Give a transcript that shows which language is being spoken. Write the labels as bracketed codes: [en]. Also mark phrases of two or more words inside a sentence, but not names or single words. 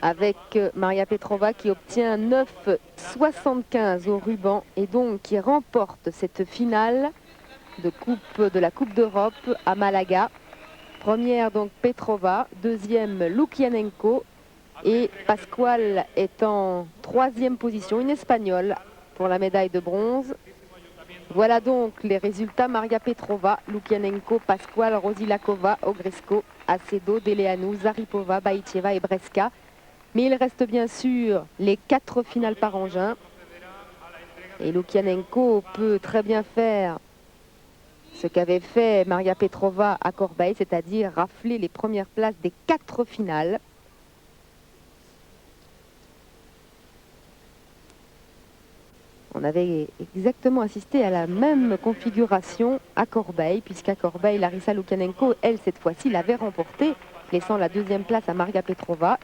[fr] avec Maria Petrova qui obtient 9,75 au ruban et donc qui remporte cette finale de la Coupe d'Europe à Malaga. Première donc Petrova, deuxième Lukianenko et Pascual est en troisième position, une Espagnole pour la médaille de bronze. Voilà donc les résultats: Maria Petrova, Lukianenko, Pascual, Rosilakova, Ogresko, Acedo, Deleanu, Zaripova, Baïtieva et Breska. Mais il reste bien sûr les 4 finales par engin. Et Lukianenko peut très bien faire ce qu'avait fait Maria Petrova à Corbeil, c'est-à-dire rafler les premières places des 4 finales. On avait exactement assisté à la même configuration à Corbeil, puisqu'à Corbeil, Larissa Lukianenko, elle, cette fois-ci, l'avait remporté, laissant la deuxième place à Maria Petrova.